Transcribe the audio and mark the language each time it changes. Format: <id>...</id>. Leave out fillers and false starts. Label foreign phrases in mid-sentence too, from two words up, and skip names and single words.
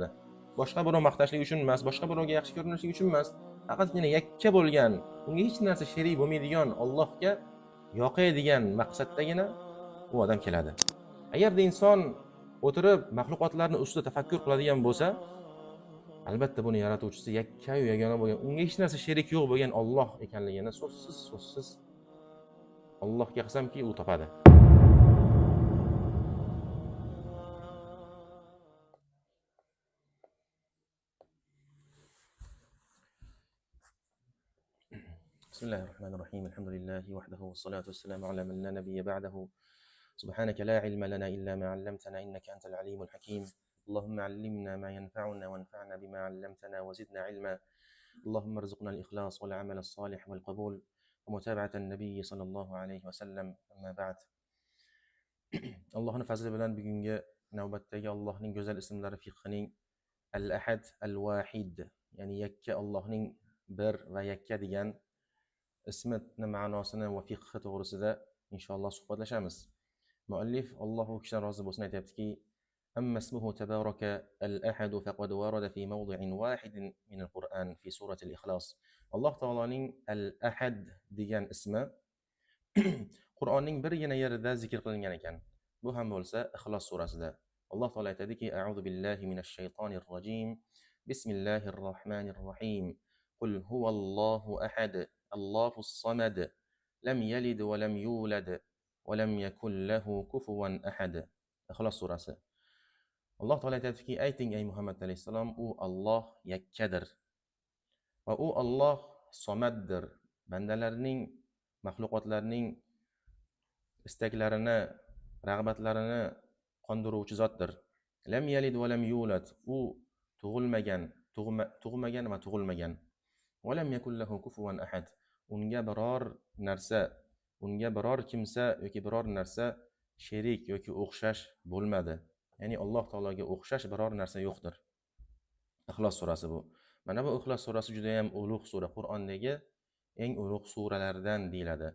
<uz>Boshqa birov maqtashlik uchun emas, boshqa birovga yaxshi ko'rinishlik uchun emas, faqatgina yakka bo'lgan, unga hech narsa sherik bo'lmaydigan, Allohga yoqaydigan maqsaddagina u odam keladi. Agarda inson o'tirib maxluqotlarni ustida tafakkur qiladigan bo'lsa, albatta buni yaratuvchisi yakka-yu yagona bo'lgan, unga hech narsa sherik yo'q bo'lgan Alloh ekanligini so'zsiz Allohga qasamki u topadi.</uz> <ar>Bismillahirrahmanirrahim. الحمد لله وحده والصلاة والسلام على من لا نبي بعده. سبحانك لا علم لنا إلا ما علمتنا إنك أنت العليم الحكيم. اللهم علمنا ما ينفعنا وانفعنا بما علمتنا وزدنا علما. اللهم ارزقنا الإخلاص والعمل الصالح والقبول ومتابعة النبي صلى الله عليه وسلم. أما بعد.</ar> <uz>Allohning fazli bilan bugungi navbatdagi Allohning go'zal ismlari fiqhining</uz> <ar>الأحد الواحد,</ar> <uz>ya'ni yakka, Allohning bir va yakka degan ismini ma'nosini va fiqhi to'g'risida inshaalloh suhbatlashamiz. Muallif Alloh u kishidan rozi bo'lsin aytayaptiki:</uz> <ar>أما اسمه تبارك الأحد فقد ورد في موضع واحد من القرآن في سورة الإخلاص. الله تعالى الأحد</ar> <uz>degan ismi Qur'onning birgina yerida zikr qilingan ekan. Bu ham bo'lsa Ixlos surasida. Alloh taolo aytadiki:</uz> <ar>أعوذ بالله من الشيطان الرجيم. بسم الله الرحمن الرحيم قل هو الله أحد الله الصمد لم يلد ولم يولد ولم يكن له كفوا أحد.</ar> <uz>Ixlos surasi. Alloh taolo aytadiki: ayting ey Muhammad alayhisalom, u Alloh yakkadir va u Alloh somaddir. Bandalarning, maxluqotlarning istaklarini, rag'batlarini qondiruvchi zotdir.</uz> <ar>لم يلد ولم يولد.</ar> <uz>U tug'ilmagan va tug'ilmagan.</uz> <ar>ولم يكن له كفوا أحد.</ar> <uz>Unga biror kimsa yoki biror narsa sherik yoki o'xshash bo'lmadi. Ya'ni Alloh taologa o'xshash biror narsa yo'qdir. Ixlos surasi bu. Mana bu Ixlos surasi juda ham ulug' sura, Qur'ondagi eng ulug' suralardan deyiladi.</uz>